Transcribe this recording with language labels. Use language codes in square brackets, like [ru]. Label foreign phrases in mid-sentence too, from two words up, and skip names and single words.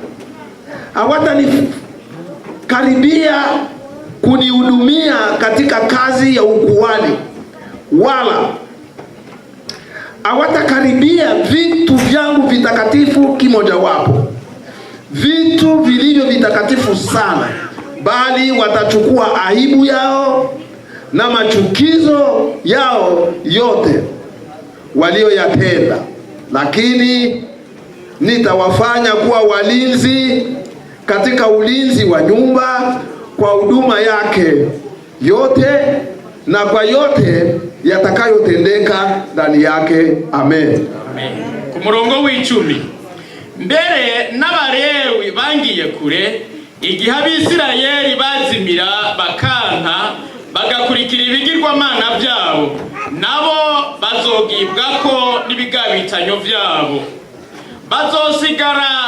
[sw] hawatanikaribia kunihudumia katika kazi ya ukuhani, wala hawatakaribia vitu vyangu vitakatifu kimojawapo, vitu vilivyo vitakatifu sana, bali watachukua aibu yao na machukizo yao yote walioyatenda. Lakini nitawafanya kuwa walinzi katika ulinzi wa nyumba kwa huduma yake yote na kwa yote yatakayotendeka ndani yake. Amen. [rn] Amen. Ku murongo w'icumi. Mbere n'Abalewi bangiye kure igihe Abisirayeli bazimira bakanka bagakurikira ibigirwamana byabo, nabo bazogibwako n'ibigabitanyo byabo, bazosigara